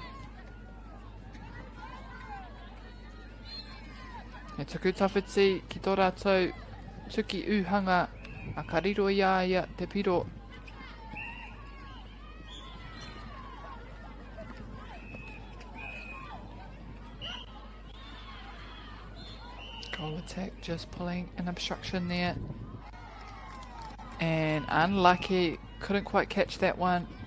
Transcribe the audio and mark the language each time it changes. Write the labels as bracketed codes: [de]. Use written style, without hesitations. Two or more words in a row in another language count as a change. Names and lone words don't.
[mi] E tuku tawhiti ki tō rātou tuki uhanga a ka riro ia te piro. [en] Goal attack just pulling an obstruction there. And unlucky, couldn't quite catch that one.